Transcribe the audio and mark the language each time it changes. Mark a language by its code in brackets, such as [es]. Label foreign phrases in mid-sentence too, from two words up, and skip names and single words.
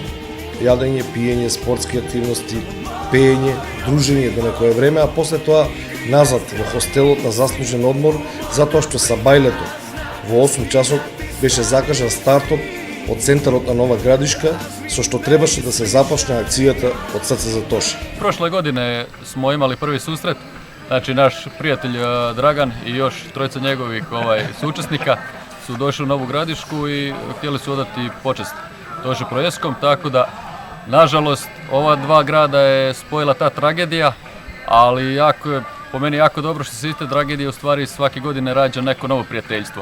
[mk] Јадење, пиење, спортски активности, пеење, дружење до некое време, а после тоа назад во хостелот на заслужен одмор, затоа што са бајлето во 8 часот беше закажан стартот од центарот на Нова Градишка, со што требаше да се започне акцијата Од срце за Тоше. [hr] Prošle godine smo imali prvi susret, znači naš prijatelj Dragan i još trojica njegovih suučesnika su došli u Novu Gradišku i htjeli su odati počest Toše Proeskom, tako da nažalost ova dva grada je spojila ta tragedija, ali po meni jako dobro što se iz te tragedije u stvari svake godine rađa neko novo prijateljstvo.